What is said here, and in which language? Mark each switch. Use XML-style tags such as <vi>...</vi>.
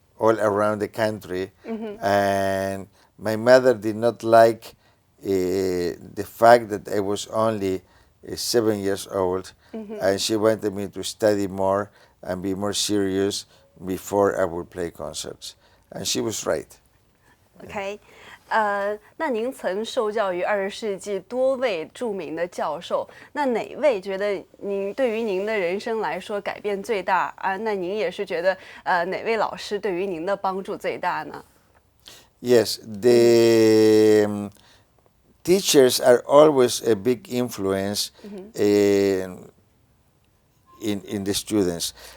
<en>all around the country, and my mother did not like the fact that I was only 7 years old, and she wanted me to study more and be more serious before I would play concerts, and she was right.</en> <zh>OK，那您曾受教于20世纪多位著名的教授，那哪位觉得您对于您的人生来说改变最大啊？那您也是觉得哪位老师对于您的帮助最大呢？</zh> <en>Yes, the teachers are always a big influence in the students.</en>